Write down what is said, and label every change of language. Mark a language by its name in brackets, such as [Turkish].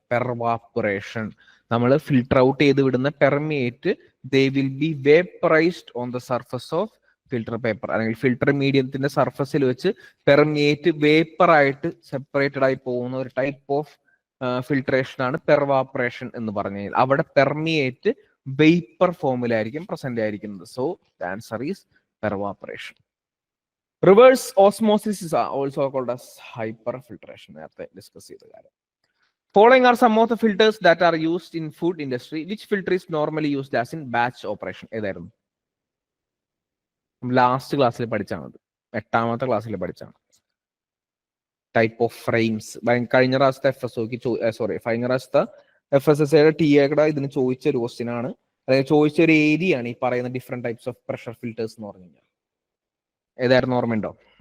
[Malayalam] പെർവാപ്പറേഷൻ, നമ്മൾ filter out ചെയ്ത് വിടുന്ന permeate [English] they will be vaporised on the surface of filter paper, [Malayalam] അല്ലെങ്കിൽ filter മീഡിയത്തിന്റെ സർഫസിൽ വെച്ച് പെർമിയേറ്റ് വേപ്പർ ആയിട്ട് സെപ്പറേറ്റഡ് ആയി പോകുന്ന ഒരു ടൈപ്പ് ഓഫ് ഫിൽട്രേഷൻ ആണ് പെർവാപ്പറേഷൻ എന്ന് പറഞ്ഞു കഴിഞ്ഞാൽ. അവിടെ പെർമിയേറ്റ് വേപ്പർ ഫോമിലായിരിക്കും പ്രസന്റ് ആയിരിക്കുന്നത്. [English] So the answer is pervaporation. Reverse osmosis is also called as hyperfiltration. [Malayalam] നേരത്തെ ഡിസ്കസ് ചെയ്ത കാര്യം. [English] Following are some of the filters that are used in food industry. Which filter is normally used as in batch operation? [Malayalam] ഏതായിരുന്നു? Last ക്ലാസ്സിൽ പഠിച്ചാണ്, 8ാമത്തെ ക്ലാസ്സിൽ പഠിച്ചാണ്. Type of frames. കഴിഞ്ഞ പ്രാവശ്യത്തെ കഴിഞ്ഞ പ്രാവശ്യത്തെ FSSAയുടെ TA ഇതിന് ചോദിച്ച ഒരു ക്വസ്റ്റ്യൻ ആണ്, അതായത് ചോദിച്ച ഒരു ഏരിയ ആണ് ഈ പറയുന്ന different types of pressure filters എന്ന് പറഞ്ഞു കഴിഞ്ഞാൽ. ഏതായിരുന്നു? ഓർമ്മയുണ്ടോ?